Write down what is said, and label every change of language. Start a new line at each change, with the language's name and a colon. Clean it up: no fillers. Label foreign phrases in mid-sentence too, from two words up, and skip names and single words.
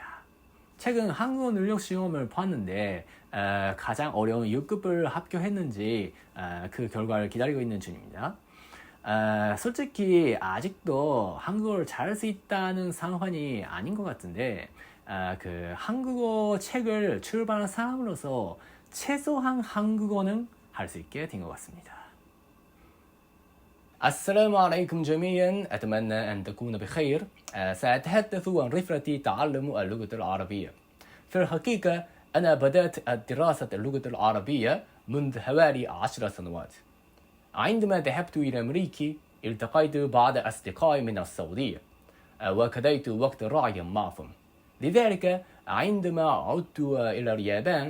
Korean: 최근 한국어 능력 시험을 봤는데 가장 어려운 6급을 합격했는지 그 결과를 기다리고 있는 중입니다. 솔직히 아직도 한국어를 잘할 수 있다는 상황이 아닌 것 같은데 그 한국어 책을 출版한 사람으로서 최소한 한국어는 할 수 있게 된 것 같습니다.
Arabic: السلام عليكم جميعا أتمنى أن تكونوا بخير سأتحدث عن رحلة تعلم اللغة العربية في الحقيقة أنا بدأت دراسة اللغة العربية منذ حوالي 10 سنوات عندما ذهبت إلى أمريكا التقيت بعض أصدقائي من السعودية وقضيت وقت رائعا معهم لذلك عندما عدت إلى اليابان